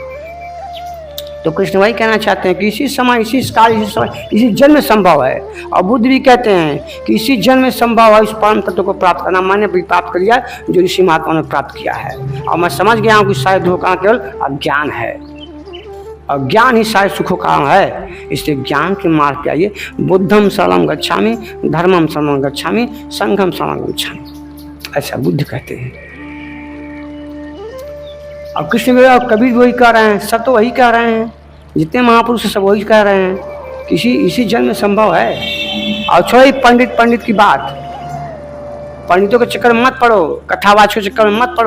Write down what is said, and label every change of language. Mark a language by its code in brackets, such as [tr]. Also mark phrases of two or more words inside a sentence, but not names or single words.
[hi] तो कृष्ण वही कहना चाहते हैं कि इसी समय, इसी काल, इसी समय, इसी जन्म में संभव है। और बुद्ध भी कहते हैं कि इसी जन्म में संभव है इस परम तत्व को प्राप्त करना। मैंने भी प्राप्त कर लिया जो ऋषि महात्मा ने प्राप्त किया है। और मैं समझ गया हूँ कि शायद धोखा केवल अज्ञान है, अज्ञान ही शायद सुखों का है। इसलिए ज्ञान के मार्ग पे आइए। [pi] बुद्धम शरणं गच्छामि, धर्मम शरणं गच्छामि, संघम शरणं गच्छामि, [hi] ऐसा बुद्ध कहते हैं। अब कृष्ण भी और कबीर वही कह रहे हैं, सब तो वही कह रहे हैं, जितने महापुरुष सब वही कह रहे हैं कि इसी जन्म में संभव है। और छोड़िए पंडित की बात, पंडितों के चक्कर में मत पड़ो, कथावाच के चक्कर में मत पड़ो।